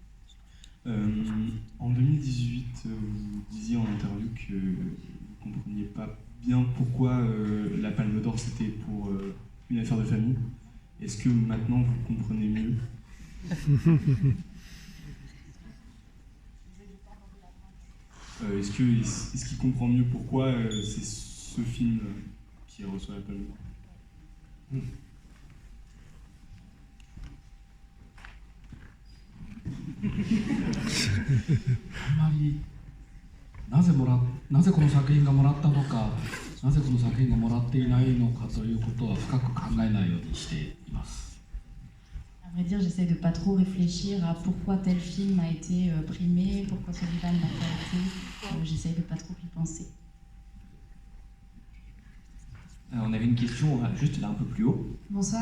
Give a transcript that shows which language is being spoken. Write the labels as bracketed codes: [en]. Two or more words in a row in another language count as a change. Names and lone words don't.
[fr] En 2018, vous disiez en interview que vous ne compreniez pas bien pourquoi la Palme d'Or c'était pour une affaire de famille. Est-ce que maintenant vous comprenez mieux? Est-ce qu'il comprend mieux pourquoi c'est ce film qui reçoit la Palme d'Or? [ja] あんまりなぜこの作品がもらったのか、なぜこの作品がもらっていないのかということは深く考えないようにしています。 [fr] À vrai dire, j'essaie de pas trop réfléchir à pourquoi tel film a été primé, pourquoi celui-là n'a pas été. J'essaie de pas trop y penser. On avait une question juste là un peu plus haut. Bonsoir.